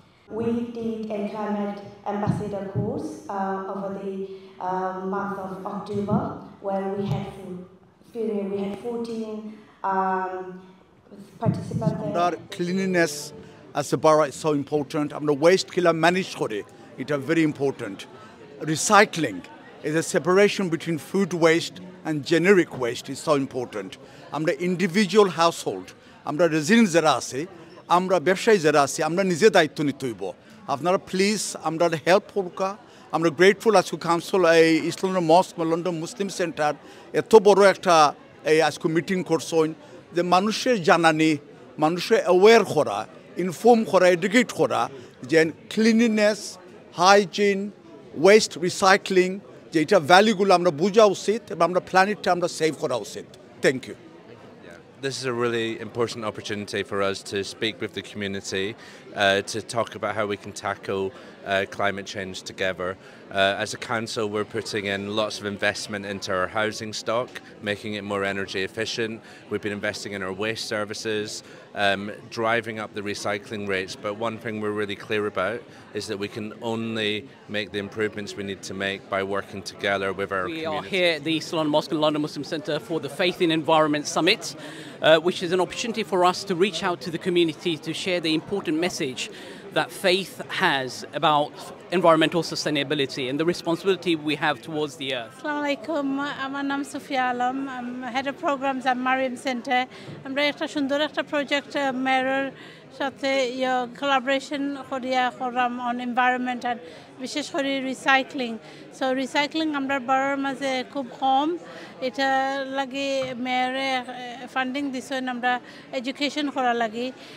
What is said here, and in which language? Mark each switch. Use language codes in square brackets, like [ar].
[en] We did a climate ambassador course over the month of October, where we had 14 participants. Our cleanliness as a borough is so important. Our waste killer managed it is very important. Recycling is a separation between food waste and generic waste is so important. Our individual household, our residents [bn] যারা আছে, আমরা ব্যবসায়ী যারা আছি, আমরা নিজে দায়িত্ব নিতে হইব। আপনারা প্লিজ আমরা হেল্প করুকা। আমরা গ্রেটফুল আজকে কাউন্সিল এই east London মস্ক London Muslim centre এত বড় একটা এই আজকে মিটিং করছেন যে মানুষের জানানি, মানুষের অ্যাওয়ার করা, ইনফর্ম করা, এডুকেট করা যে ক্লিনলিনেস, হাইজিন, ওয়েস্ট রিসাইক্লিং যে এটা ভ্যালুগুলো আমরা বোঝা উচিত এবং আমরা প্ল্যানেটটা আমরা সেভ করা উচিত। [en] Thank you. This is a really important opportunity for us to speak with the community, to talk about how we can tackle climate change together. As a council, we're putting in lots of investment into our housing stock, making it more energy efficient. We've been investing in our waste services, driving up the recycling rates. But one thing we're really clear about is that we can only make the improvements we need to make by working together with our community. We are here at the East London Mosque and London Muslim Centre for the Faith in Environment Summit, which is an opportunity for us to reach out to the community to share the important message that faith has about environmental sustainability and the responsibility we have towards the earth. [bn] Assalamu alaikum, আমার নাম Sufia Alam, head of programs at Mariam Center. আমরা একটা সুন্দর একটা project মেয়রের সাথে collaboration করিয়া করলাম অন এনভায়রনমেন্ট আর বিশেষ করে রিসাইক্লিং। সো রিসাইক্লিং আমরা বাড়ার মাঝে খুব কম, এটা লাগে মেয়রে ফান্ডিং দিছেন, আমরা এডুকেশন করা লাগি।